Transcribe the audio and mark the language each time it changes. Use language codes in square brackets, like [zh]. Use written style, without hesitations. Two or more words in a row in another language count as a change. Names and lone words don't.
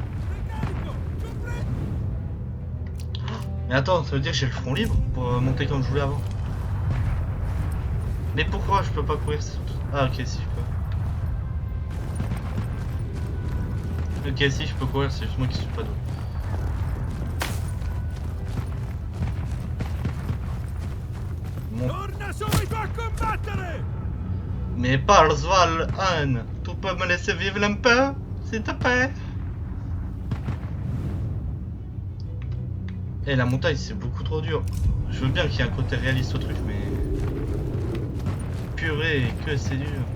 [fr] Mais attends, ça veut dire que j'ai le front libre pour monter comme je voulais avant. Mais pourquoi je peux pas courir? Ah ok, si je peux. Ok, si je peux courir, c'est juste moi qui suis pas doué. [it] Torna subito a combattere! [fr] Mais Parsval, Anne, tu peux me laisser vivre un peu, s'il te plaît? Eh, la montagne, c'est beaucoup trop dur. Je veux bien qu'il y ait un côté réaliste au truc, mais... Purée, que c'est dur.